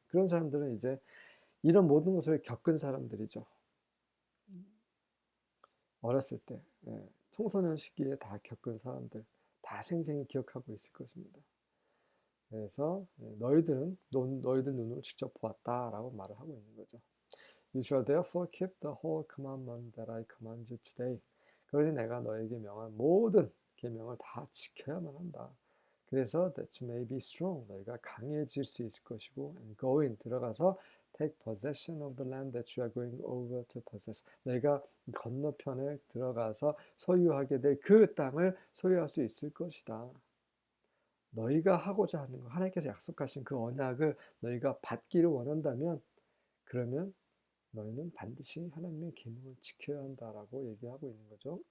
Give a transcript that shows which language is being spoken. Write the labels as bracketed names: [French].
[Korean] 그런 사람들은 이제 이런 모든 것을 겪은 사람들이죠. 어렸을 때 청소년 시기에 다 겪은 사람들 다 생생히 기억하고 있을 것입니다. 그래서 너희들 눈으로 직접 보았다라고 말을 하고 있는 거죠. [English] You shall therefore keep the whole commandment that I command you today. [Korean] 그러니 내가 너에게 명한 모든 계명을 다 지켜야만 한다. 그래서 [English] that you may be strong. [Korean] 너희가 강해질 수 있을 것이고 [English] and go in [Korean] 들어가서 [English] take possession of the land that you are going over to possess. [Korean] 너희가 건너편에 들어가서 소유하게 될 그 땅을 소유할 수 있을 것이다. 너희가 하고자 하는 거, 하나님께서 약속하신 그 언약을 너희가 받기를 원한다면 그러면 너희는 반드시 하나님의 계명을 지켜야 한다라고 얘기하고 있는 거죠.